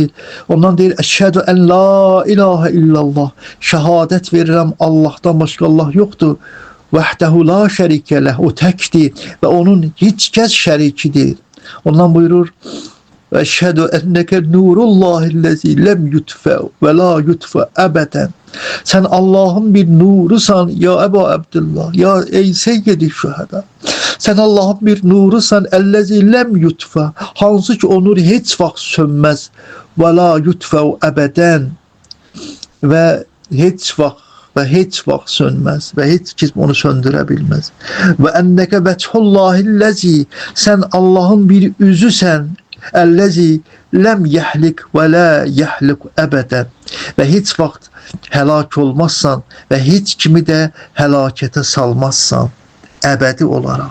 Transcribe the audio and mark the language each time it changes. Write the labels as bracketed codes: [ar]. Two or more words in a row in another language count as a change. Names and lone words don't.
[az] Ondan deyir [ar] أشهد أن لا إله إلا الله. [az] Şəhadət verirəm Allahdan başqa Allah yoxdur. [ar] وحده لا شريك له. [az] O təkdir və onun heç kəs şərikidir. Ondan buyurur və [ar] أشهد أنك نور الله الذي لم يطفأ ولا يطفأ أبدا. [tr] Sen Allah'ın bir nurusan ya Ebu Abdullah, ya ey [ar] سيد الشهداء. [tr] Sen Allah'ın bir nurusan [ar] الذي لم يطفأ, [az] hansı ki o nur heç vaxt sönməz. [ar] ولا يطفأ أبدا [az] və heç vaxt sönməz və heç kim onu söndürə bilməz. [ar] وأنك وجه الله الذي, [az] sen Allah'ın bir üzüsən, [ar] الذي لم يهلك ولا يهلك أبدا [az] və heç vaxt həlak olmazsan və heç kimi də həlakətə salmazsan əbədi olaraq.